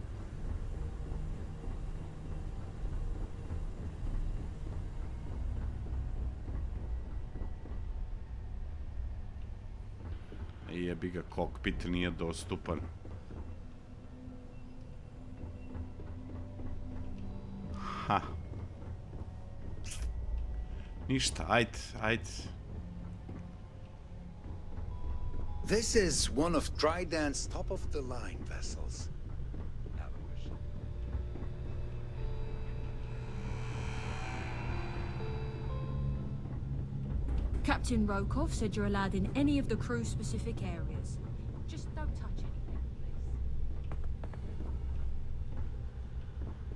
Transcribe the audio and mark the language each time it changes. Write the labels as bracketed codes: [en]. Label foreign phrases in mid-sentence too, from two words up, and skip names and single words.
[hr] Jebi ga, kokpit nije dostupan. Ha. Ništa, ajde. [en] This is one of Trident's top-of-the-line vessels. Captain Rokov said you're allowed in any of the crew-specific areas. Just don't touch anything, please.